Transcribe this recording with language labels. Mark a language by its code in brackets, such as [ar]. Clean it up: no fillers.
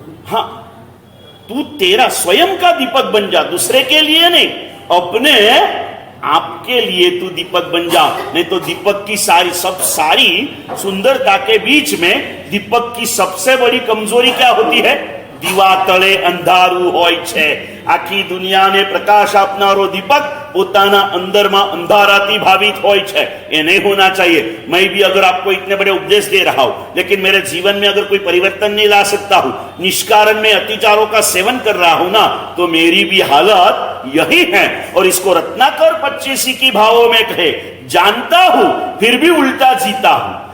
[hi] हाँ, तू तेरा स्वयं का दीपक बन जा, दूसरे के लिए नहीं, अपने आपके लिए तू दीपक बन जा. नहीं तो दीपक की सारी सुंदरता के बीच में दीपक की सबसे बड़ी कमजोरी क्या होती है? [gu] દીવા તળે અંધારું હોય છે. આખી દુનિયાને પ્રકાશ આપનારો દીપક પોતાના અંદરમાં અંધારાથી ભાવિત હોય છે. [hi] ये नहीं होना चाहिए. मैं भी अगर आपको इतने बड़े उपदेश दे रहा हूं लेकिन मेरे जीवन में अगर कोई परिवर्तन नहीं ला सकता हूं, निष्कारण में अतिचारों का सेवन कर रहा हूं ना, तो मेरी भी हालत यही है. और इसको रत्नाकर 25 की भावों में कहे, जानता हूं फिर भी उल्टा जीता हूं.